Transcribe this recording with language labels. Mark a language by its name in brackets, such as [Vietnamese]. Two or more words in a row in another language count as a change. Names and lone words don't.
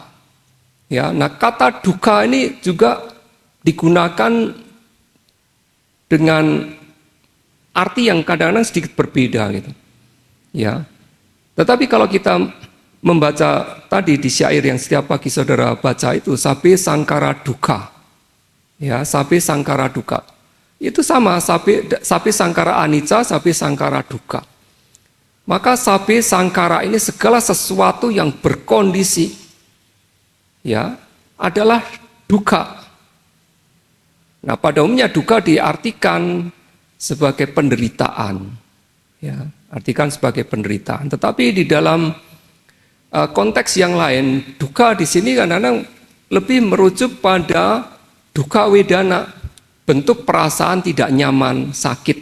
[Indonesian] Ya, nah kata dukkha ini juga digunakan dengan arti yang kadang-kadang sedikit berbeda gitu. Ya. Tetapi kalau kita membaca tadi di syair yang setiap pagi saudara baca itu, [Pali] sabbe sangkara dukkha. Ya, sabbe sangkara dukkha. [Indonesian] Itu sama, [Pali] sabbe sangkara anicca, sabbe sangkara dukkha. [Indonesian] Maka [Pali] sabbe sangkara [Indonesian] ini segala sesuatu yang berkondisi ya adalah dukkha. Nah, pada umumnya dukkha diartikan sebagai penderitaan. Ya, artikan sebagai penderitaan. Tetapi di dalam konteks yang lain, dukkha di sini kadang-kadang lebih merujuk pada [Pali] dukkha wedana, [Indonesian] bentuk perasaan tidak nyaman, sakit.